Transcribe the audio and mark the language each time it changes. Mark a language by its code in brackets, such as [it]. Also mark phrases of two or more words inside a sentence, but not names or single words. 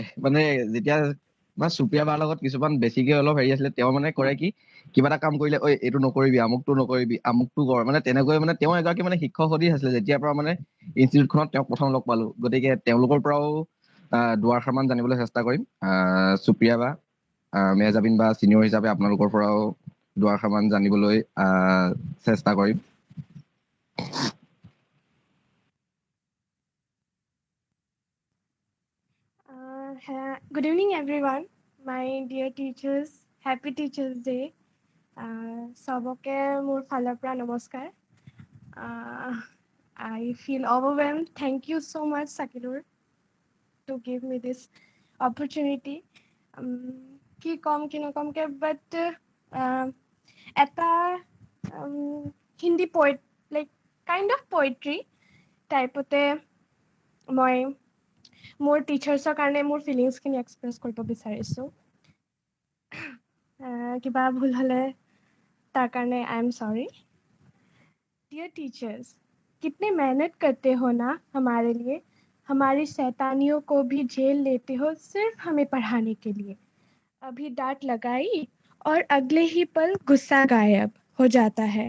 [as] মানে যেতিয়া সুপ্ৰিয়া বাৰ লগত কিছুমান বেছিকে অলপ হেৰি আছিলে, তেওঁ মানে কৰে কি কিবা এটা কাম কৰিলে ঐ এইটো নকৰিবি, আমুকটো নকৰিবি, আমুকটো কৰ, মানে তেনেকৈ মানে তেওঁ এগৰাকী মানে শিক্ষক সদৃশ আছিলে। যেতিয়াৰ পৰা মানে ইনষ্টিটিউটখনত তেওঁক প্ৰথম লগ পালো, গতিকে তেওঁলোকৰ পৰাও দুআষাৰমান জানিবলৈ চেষ্টা কৰিম। সুপ্ৰিয়া বা, মেহজাবিন বা চিনিয়ৰ হিচাপে আপোনালোকৰ পৰাও দুআষাৰমান জানিবলৈ চেষ্টা কৰিম। [en] Good evening, everyone. My dear teachers, happy Teachers Day. [as] সবকে মোৰ ফালৰ পৰা নমস্কাৰ. [en] I feel overwhelmed. Thank you so much, Sakilur, to give me this opportunity. [as] কি কওঁ কি নকওঁ কে, but eta [en] Hindi poet, like kind of poetry type [as] অ'তে মই মোৰ টিচাৰ্ছৰ কাৰণে মোৰ ফিলিংছখিনি এক্সপ্ৰেছ কৰিব বিচাৰিছোঁ। কিবা ভুল হ'লে তাৰ কাৰণে [en] I am sorry. dear teachers, [hi] कितने मेहनत करते हो ना हमारे लिए, हमारी शैतानियों को भी झेल लेते हो सिर्फ हमें पढ़ाने के लिए। अभी डांट लगाई और अगले ही पल गुस्सा गायब हो जाता है।